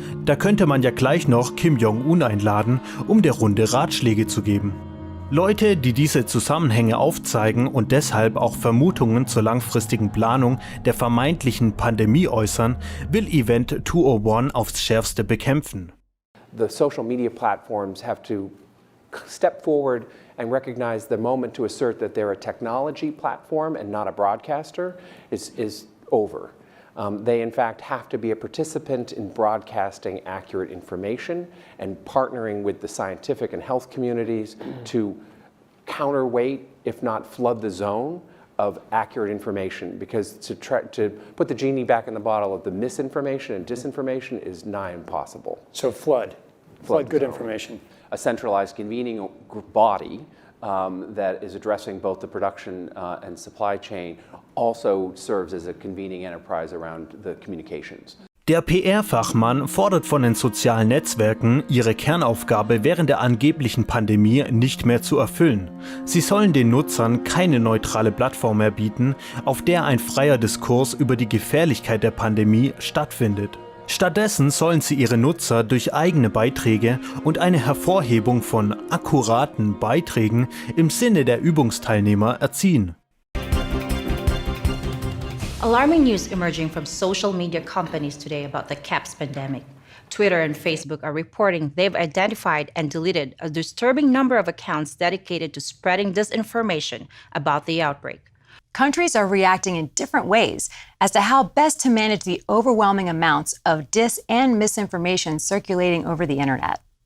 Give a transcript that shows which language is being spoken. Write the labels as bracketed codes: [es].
[de] Da könnte man ja gleich noch Kim Jong-un einladen, um der Runde Ratschläge zu geben. Leute, die diese Zusammenhänge aufzeigen und deshalb auch Vermutungen zur langfristigen Planung der vermeintlichen Pandemie äußern, will Event 201 aufs Schärfste bekämpfen. [en] The social media platforms have to step forward and recognize the moment to assert that they're a technology platform and not a broadcaster is over. They in fact have to be a participant in broadcasting accurate information and partnering with the scientific and health communities to counterweight, if not flood the zone of accurate information, because to put the genie back in the bottle of the misinformation and disinformation is nigh impossible. So flood good information. A centralized convening body that is addressing both the production and supply chain also serves as a convening enterprise around the communications. [de] Der PR-Fachmann fordert von den sozialen Netzwerken, ihre Kernaufgabe während der angeblichen Pandemie nicht mehr zu erfüllen. Sie sollen den Nutzern keine neutrale Plattform mehr bieten, auf der ein freier Diskurs über die Gefährlichkeit der Pandemie stattfindet. Stattdessen sollen sie ihre Nutzer durch eigene Beiträge und eine Hervorhebung von akkuraten Beiträgen im Sinne der Übungsteilnehmer erziehen. [en] Alarming news emerging from social media companies today about the CAPS pandemic. Twitter and Facebook are reporting they've identified and deleted a disturbing number of accounts dedicated to spreading disinformation about the outbreak. Countries are reacting in different ways as to how best to manage the overwhelming amounts of dis and misinformation circulating over the internet.